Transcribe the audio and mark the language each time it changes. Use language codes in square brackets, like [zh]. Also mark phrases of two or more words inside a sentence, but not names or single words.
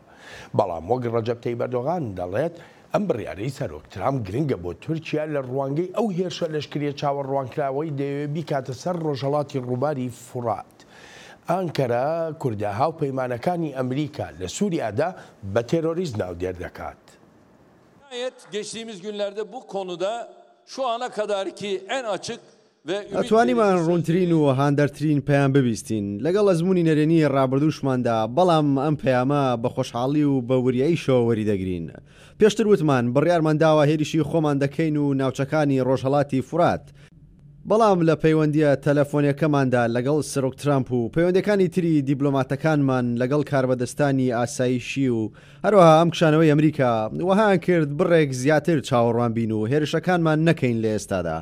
[ckb] بەڵام وەک ڕەجەب تەیب ئەردۆغان دەڵێت ئەم بڕیارەی سەرۆک ترامپ گرنگە بۆ تورکیا لە ڕوانگەی ئەو هێرشە لەشکریە چاوەڕوانکراوەی دەیەوێت بیکاتە سەر ڕۆژهەڵاتی ڕووباری فورات. ئانکەرە کوردە هاوپەیمانەکانی ئەمریکا لە سووریادا بە تێرۆریزم ناودێر دەکات. [tr] Geçtiğimiz günlerde bu konuda şu ana kadarki en açık [ckb] ئەتوانیمان ڕوونترین و هاندەرترین پەیام ببیستین لەگەڵ ئەزمموی نەرێنی ڕابردووشماندا بەڵام ئەم پەیامە بە خۆشحاڵی و بە وریاییشەوە وەریدەگرین. پێشتر وتمان بڕیارمان داوە هێرشی خۆمان دەکەین و ناوچەکانی ڕۆژهەڵاتی فورات. بەڵام لە پەیوەندیە تەلەفۆنیەکەماندا لەگەڵ سەرۆک ترامپ و پەیوەندەکانی تری دیبلۆماتەکانمان لەگەڵ کاربەدەستانی ئاسایشی و هەروەها ئەم کشانەوەی ئەمریکا وەهان کرد بڕێک زیاتر چاوەڕوان بین و هێرشەکانمان نەکەین لە ئێستادا.